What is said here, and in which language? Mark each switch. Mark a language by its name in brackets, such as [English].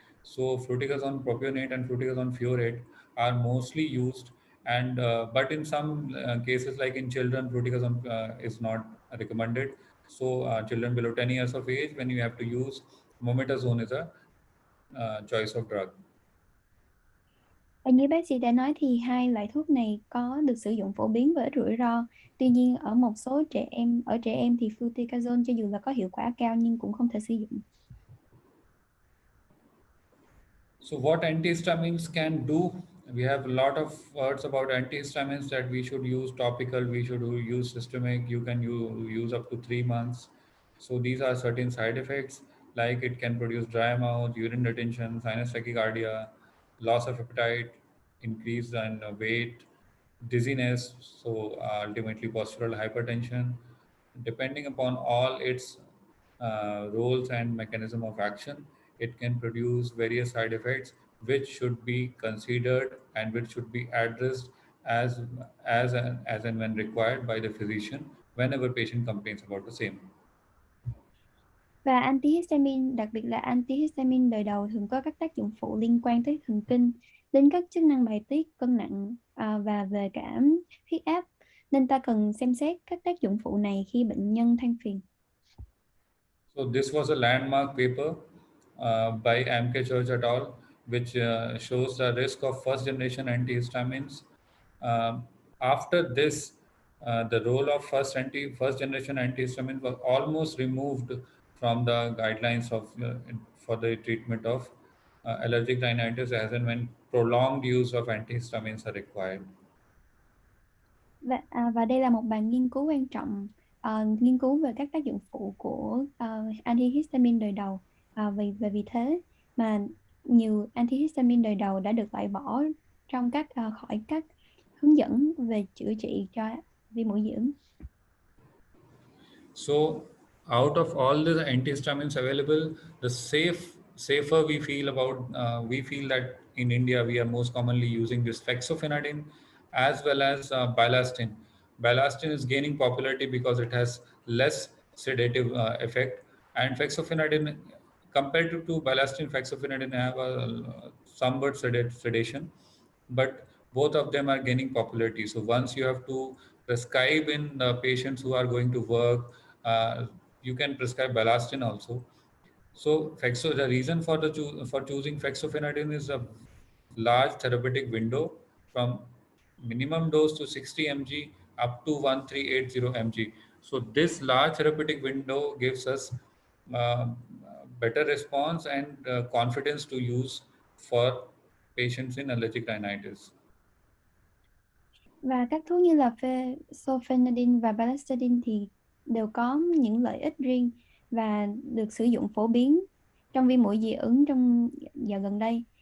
[English] So fluticasone propionate and fluticasone fuorate are mostly used, and but in some cases, like in children, fluticasone is not recommended. So children below 10 years of age, when you have to use, mometasone is a choice of drug. [Vietnamese] Và như bác sĩ đã nói thì hai loại thuốc này có được sử dụng phổ biến với ít rủi ro. Tuy nhiên ở một số trẻ em thì fluticasone cho dù là có hiệu quả cao nhưng cũng không thể sử dụng. [English] So, what antihistamines can do? We have a lot of words about antihistamines that we should use topical, we should use systemic, you can use up to 3 months. So, these are certain side effects, like it can produce dry mouth, urine retention, sinus tachycardia, loss of appetite, increase in weight, dizziness, so ultimately postural hypertension. Depending upon all its roles and mechanism of action, it can produce various side effects which should be considered and which should be addressed as and when required by the physician whenever patient complains about the same. [Vietnamese] Và antihistamine, đặc biệt là antihistamine đời đầu thường có các tác dụng phụ liên quan tới thần kinh, đến các chức năng bài tiết, cân nặng và về cả huyết áp. Nên ta cần xem xét các tác dụng phụ này khi bệnh nhân than phiền. [English] So this was a landmark paper by Church et al., which shows the risk of first generation antihistamines. After this, the role of first generation antihistamines was almost removed from the guidelines of for the treatment of allergic rhinitis, as and when prolonged use of antihistamines are required. [Vietnamese] Và đây là một bài nghiên cứu quan trọng, nghiên cứu về các tác dụng phụ của antihistamine đời đầu. Vì thế mà nhiều antihistamine đời đầu đã được loại bỏ trong khỏi các hướng dẫn về chữa trị cho viêm mũi dị ứng. [English] So, out of all the antihistamines available, the safer we feel that in India we are most commonly using this fexofenadine as well as bilastin. Bilastin is gaining popularity because it has less sedative effect, and fexofenadine compared to bilastin, fexofenadine have a somewhat sedation, but both of them are gaining popularity. So once you have to prescribe in patients who are going to work, you can prescribe Balastin also. So the reason for for choosing fexofenadine is a large therapeutic window from minimum dose to 60 mg up to 1380 mg. So this large therapeutic window gives us uh, better response and confidence to use for patients in allergic rhinitis. [Vietnamese] Và các thuốc như là fexofenadine và balastadine thì đều có những lợi ích riêng và được sử dụng phổ biến trong viêm mũi dị ứng trong giờ gần đây.